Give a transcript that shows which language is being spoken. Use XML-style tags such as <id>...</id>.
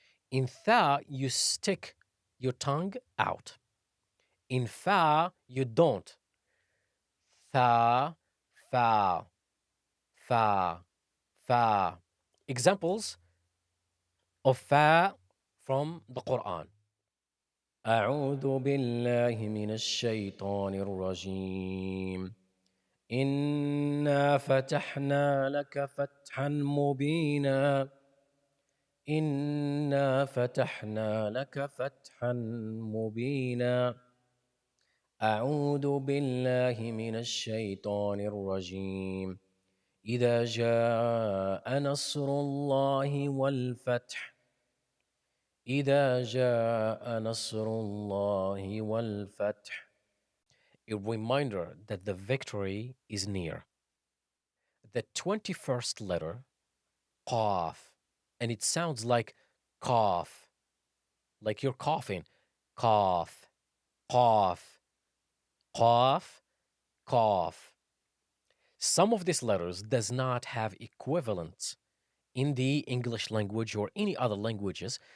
<en>In tha, you stick your tongue out. In fa, you don't. Tha, fa, fa, fa. Examples of fa from the Quran.</en> <ar>أعوذ بالله من الشيطان الرجيم إنا فتحنا لك فتحا مبينا إنا فتحنا لك فتحا مبينا أعوذ بالله من الشيطان الرجيم إذا جاء نصر الله والفتح إذا جاء نصر الله والفتح.</ar> <en>A reminder that the victory is near. The 21st letter, qaf, and it sounds like cough, like you're coughing. Cough, cough, cough, cough. Some of these letters does not have equivalents in the English language or any other languages.</en>